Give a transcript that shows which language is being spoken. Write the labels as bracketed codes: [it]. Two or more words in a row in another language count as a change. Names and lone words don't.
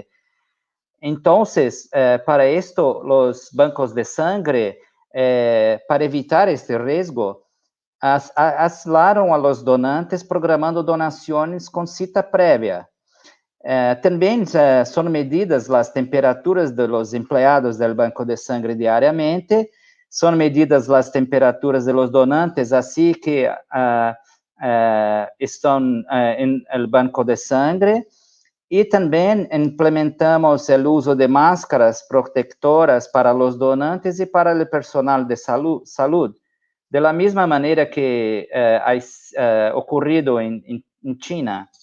[pt] Então, para isto, os bancos de sangue, para evitar este risco, aislaram [es] a los donantes [pt] programando donações com cita prévia. Também são medidas as temperaturas [es] de los empleados [pt] do banco de sangue diariamente, são medidas as temperaturas [es] de los donantes, [pt] assim que estão no banco de sangue, e também implementamos o uso de máscaras protetoras para os donantes e para o personal de saúde, da mesma maneira que ha ocorrido em China.